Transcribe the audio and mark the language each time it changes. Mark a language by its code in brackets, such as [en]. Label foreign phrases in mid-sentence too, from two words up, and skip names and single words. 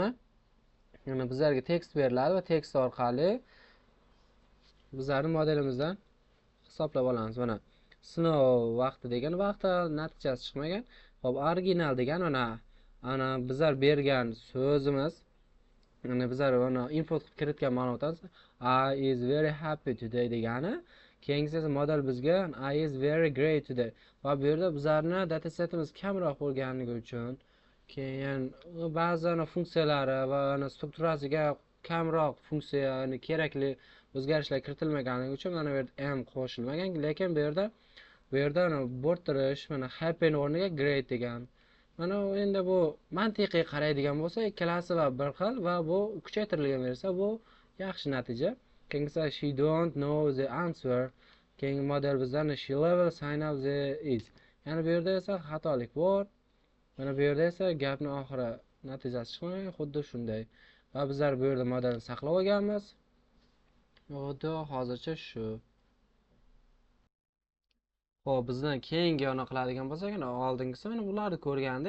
[uz] Mana bizlarga tekst beriladi va tekst orqali bizlarning modelimizdan hisoblab olamiz. Mana sinov vaqti degan vaqtda natijasi chiqmagan. Xo'p, original degan ana bizlar bergan so'zimiz, mana bizlar input qilib kiritgan ma'lumotimiz [en] I is very happy today [uz] degani. Keyingisi esa model bizga [en] I is very great today. [uz] Va bu yerda bizlarning datasetimiz kamroq bo'lganligi uchun keyin ba'zan funksiyalari va strukturasiga kamroq funksiyani kerakli o'zgarishlar kiritilmaganligi uchun mana bu yerda m qo'shilmagan, lekin bu yerda bo'rttirish mana happy o'rniga great degan. Mana endi bu mantiqiy qaraydigan bo'lsa, ikkalasi va bir xil va bu kuchaytirilgan versiya, bu yaxshi natija. Keyingisi [en] she don't know the answer. [uz] Keyingi model bizdan [en] she level sign up the is. [uz] Ya'ni bu yerda esa xatolik bor. Mana bu yerda esa gapning oxiri natijasi chiqmagan, xuddi shunday. Va bizlar bu yerda modelni saqlab olganmiz. Xuddi hozircha shu. Xo'p, bizdan keyingi qiladigan bo'lsak, oldingisi mana bularni ko'rgandik.